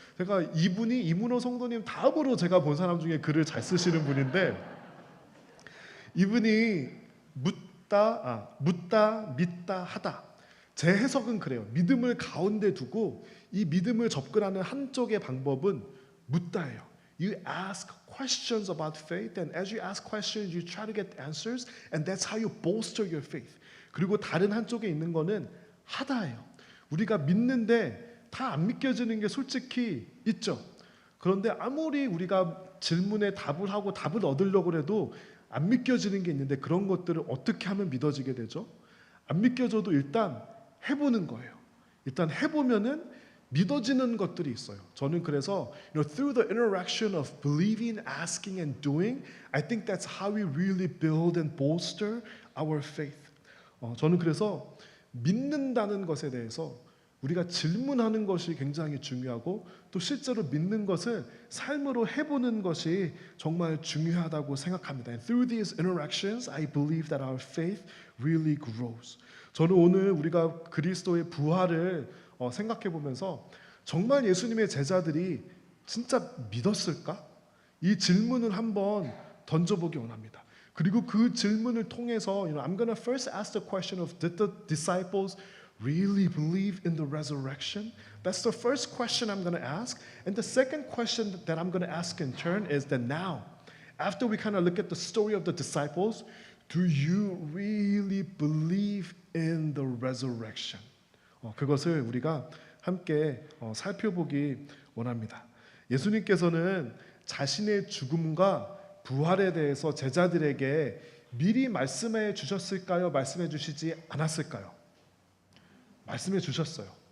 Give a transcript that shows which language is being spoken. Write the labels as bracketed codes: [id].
[ko] 제가 이분이 이문호 성도님 다음으로 제가 본 사람 중에 글을 잘 쓰시는 분인데, 이분이 묻다, 믿다, 하다. 제 해석은 그래요. 믿음을 가운데 두고 이 믿음을 접근하는 한쪽의 방법은 묻다예요. [en] You ask questions about faith, and as you ask questions, you try to get answers, and that's how you bolster your faith. [ko] 그리고 다른 한쪽에 있는 거는 하다예요. 우리가 믿는데 다 안 믿겨지는 게 솔직히 있죠. 그런데 아무리 우리가 질문에 답을 하고 답을 얻으려고 해도 안 믿겨지는 게 있는데, 그런 것들을 어떻게 하면 믿어지게 되죠? 안 믿겨져도 일단 해보는 거예요. 일단 해보면은 믿어지는 것들이 있어요. 저는 그래서 [en] through the interaction of believing, asking, and doing, I think that's how we really build and bolster our faith. [ko] 저는 그래서 믿는다는 것에 대해서 우리가 질문하는 것이 굉장히 중요하고, 또 실제로 믿는 것을 삶으로 해보는 것이 정말 중요하다고 생각합니다. [en] And through these interactions, I believe that our faith really grows. [ko] 저는 오늘 우리가 그리스도의 부활을 생각해 보면서 정말 예수님의 제자들이 진짜 믿었을까? 이 질문을 한번 던져보기 원합니다. 그리고 그 질문을 통해서 [en] I'm gonna first ask the question of did the disciples really believe in the resurrection? That's the first question I'm going to ask. And the second question that I'm going to ask in turn is that now, after we kind of look at the story of the disciples, do you really believe in the resurrection? [ko] 그것을 우리가 함께 살펴보기 원합니다. 예수님께서는 자신의 죽음과 부활에 대해서 제자들에게 미리 말씀해 주셨을까요? 말씀해 주시지 않았을까요? 말씀해 주셨어요.